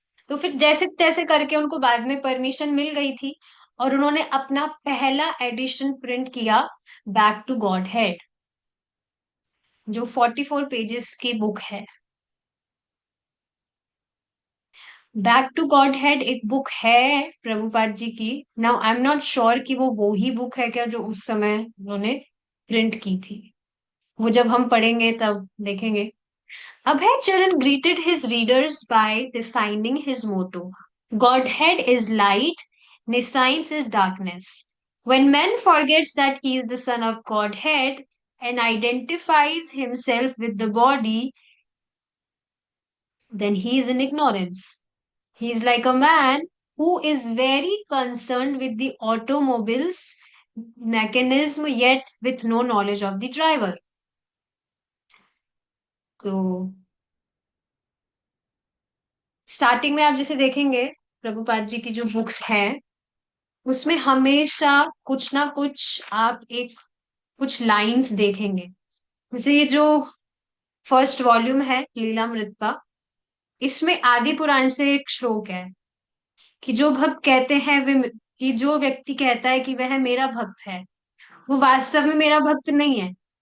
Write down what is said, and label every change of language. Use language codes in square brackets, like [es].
[hi] तो फिर जैसे तैसे करके उनको बाद में परमिशन मिल गई थी, और उन्होंने अपना पहला एडिशन प्रिंट किया, बैक टू गॉड हेड, जो 44 पेजेस की बुक है। बैक टू गॉड हेड एक बुक है प्रभुपाद जी की। [en] now I am not sure [hi] कि वो ही बुक है क्या जो उस समय उन्होंने प्रिंट की थी। वो जब हम पढ़ेंगे तब देखेंगे। [en] Abhay Charan greeted his readers by defining his motto: Godhead is light, nescience is darkness. When man forgets that he is the son of Godhead and identifies himself with the body, then he is in ignorance. He is like a man who is very concerned with the automobile's mechanism yet with no knowledge of the driver. [hi] तो starting में आप जैसे देखेंगे, प्रभुपाद जी की जो books हैं, उसमें हमेशा कुछ ना कुछ आप एक कुछ लाइंस देखेंगे। जैसे ये जो फर्स्ट वॉल्यूम है लीलामृत का, इसमें आदि पुराण से एक श्लोक है कि जो भक्त कहते हैं वे, कि जो व्यक्ति कहता है कि वह मेरा भक्त है, वो वास्तव में मेरा भक्त नहीं है।